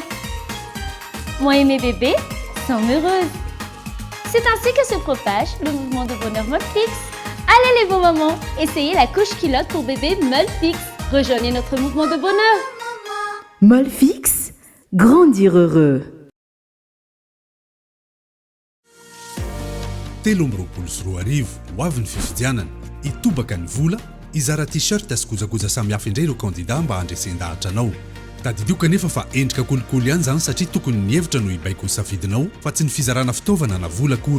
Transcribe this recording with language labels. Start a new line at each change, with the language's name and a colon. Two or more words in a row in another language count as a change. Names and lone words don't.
French: Moi et mes bébés sommes heureuses. C'est ainsi que se propage le mouvement de bonheur Molfix. Allez les beaux mamans, essayez la couche culotte pour bébé Molfix. Rejoignez notre mouvement de bonheur. Molfix, grandir heureux.
Malagasy: Telomroapolo ho avy ny fifidianana itobaka ny vola izara t-shirt sy kojakoja samihafa indray ireo kandida mba handresen-dahatra anao. Tadidio kanefa fa endrika kolikoly ihany zany satria tokony ny hevitra no ibaiko ny safidinao fa tsy ny fizarana fitaovana na vola akory.